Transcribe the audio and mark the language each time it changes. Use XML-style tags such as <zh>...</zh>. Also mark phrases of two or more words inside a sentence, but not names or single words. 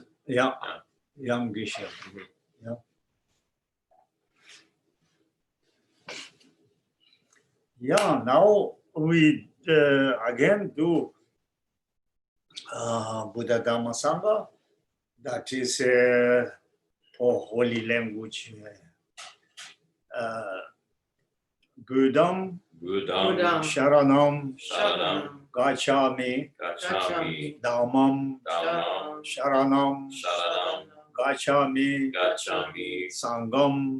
<en>Yeah, young Geshe. Yeah. Yeah, now we again do Buddha Dhamma Sangha. That is for holy language.</en> <pi>Buddham, Buddham, Sharanam, Sharanam, Gacchami, Gacchami, Dhammam, Dhammam, Sharanam, Sharanam, Gacchami, Gacchami, Sangam,</pi>